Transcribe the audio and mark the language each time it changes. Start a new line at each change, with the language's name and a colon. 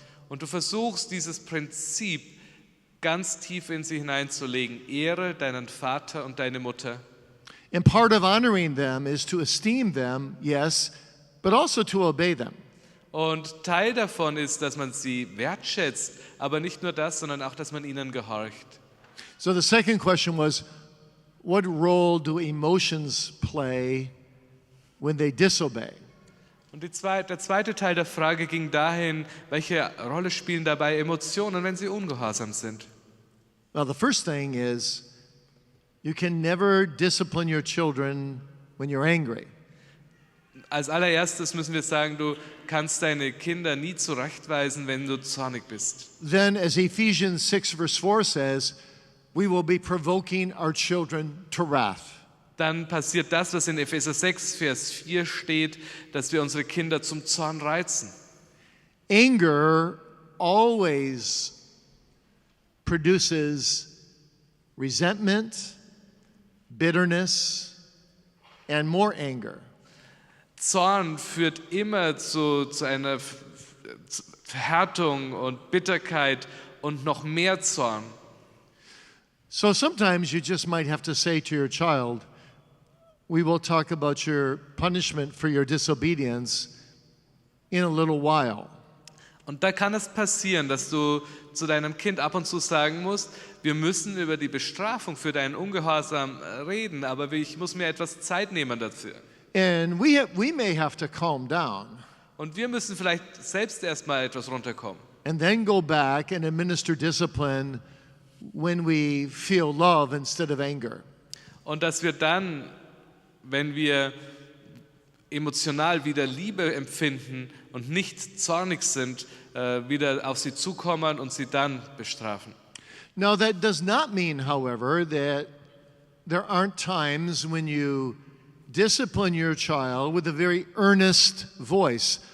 German: Und du versuchst dieses Prinzip ganz tief in sie hineinzulegen. Ehre deinen Vater und deine Mutter.
English: And part of honoring them is to esteem them, yes, but also to obey them.
German: Und Teil davon ist, dass man sie wertschätzt, aber nicht nur das, sondern auch, dass man ihnen gehorcht.
English: So the second question was, what role do emotions play when they disobey?
German: Und der zweite Teil der Frage ging dahin, welche Rolle spielen dabei Emotionen, wenn sie ungehorsam sind?
English: Well, the first thing is you can never discipline your children when you're angry.
German: Als allererstes müssen wir sagen, du kannst deine Kinder nie zurechtweisen, wenn du zornig bist.
English: Then, as Ephesians 6 verse 4 says, we will be provoking our children to wrath.
German: Dann passiert das, was in Epheser 6, Vers 4 steht, dass wir unsere Kinder zum Zorn reizen.
English: Anger always produces resentment, bitterness, and more anger.
German: Zorn führt immer zu einer Verhärtung und Bitterkeit und noch mehr Zorn.
English: So sometimes you just might have to say to your child, we will talk about your punishment for your disobedience in a little while.
German: Und da kann es passieren, dass du zu deinem Kind ab und zu sagen musst, wir müssen über die Bestrafung für deinen Ungehorsam reden, aber ich muss mir etwas Zeit nehmen dafür.
English: And we may have to calm down
German: Und wir müssen vielleicht selbst erstmal etwas runterkommen.
English: and then go back and administer discipline when we feel love instead of anger.
German: Und dass wir dann, wenn wir emotional wieder Liebe empfinden und nicht zornig sind, wieder auf sie zukommen und sie dann bestrafen.
English: Now, that does not mean, however, that there aren't times when you discipline your child with a very earnest voice.